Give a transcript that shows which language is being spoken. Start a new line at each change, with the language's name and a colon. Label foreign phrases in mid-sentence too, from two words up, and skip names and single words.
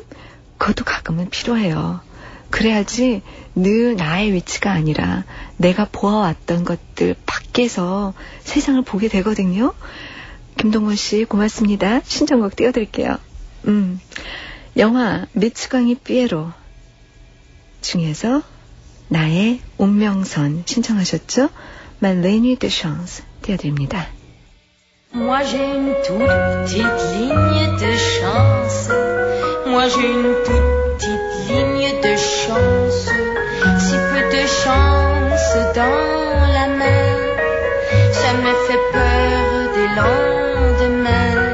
Korean: 그것도 가끔은 필요해요. 그래야지 늘 나의 위치가 아니라 내가 보아왔던 것들 밖에서 세상을 보게 되거든요. 김동건 씨 고맙습니다. 신청곡 띄워드릴게요. 영화 미츠광이 삐에로 중에서 나의 운명선 신청하셨죠? Malène de chance 띄워드립니다.
French: Moi j'ai une toute petite ligne de chance. Moi j'ai une toute petite ligne de chance. Si peu de chance dans la main, ça me fait peur des lendemains.